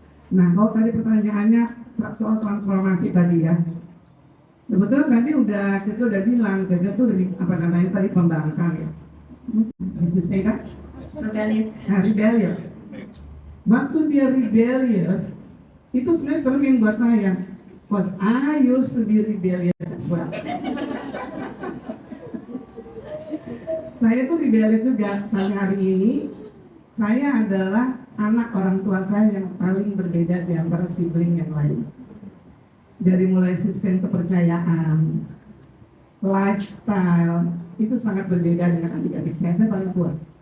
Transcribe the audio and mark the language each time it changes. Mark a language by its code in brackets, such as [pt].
[id] Nah, kalau tadi pertanyaannya soal transformasi tadi ya, sebetulnya tadi kita udah bilang, kita tuh apa namanya tadi pembangkang ya. Itu saya kan? [en] Rebellious. [id] Nah, rebellious. Waktu dia rebellious, itu sebenarnya cermin buat saya. [en] Because I used to be rebellious as well. [id] Saya tuh rebellious juga. Sampai hari ini, saya adalah anak orang tua saya yang paling berbeda di antara sibling yang lain. Dari mulai sistem kepercayaan, lifestyle, itu sangat berbeda dengan adik-adik saya. Saya paling tua.